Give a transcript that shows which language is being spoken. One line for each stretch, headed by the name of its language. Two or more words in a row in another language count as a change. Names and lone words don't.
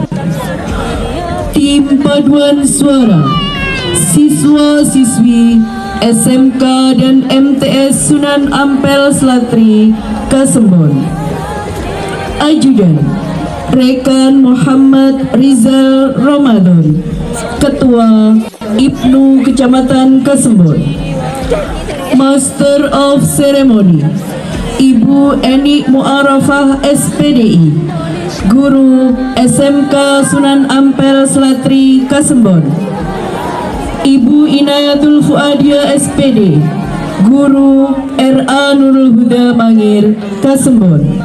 Indonesian: Tim paduan suara siswa-siswi SMK dan MTS Sunan Ampel Slatri Kasembon. Ajudan Rekan Muhammad Rizal Ramadan, Ketua Ibnu Kecamatan Kasembon.
English: Master of Ceremony
Indonesian: Ibu Eni Mu'arafah SPDI, Guru SMK Sunan Ampel Slatri Kasembon. Ibu Inayatul Fuadia SPD, Guru RA Nurul Huda Mangir Kasembon.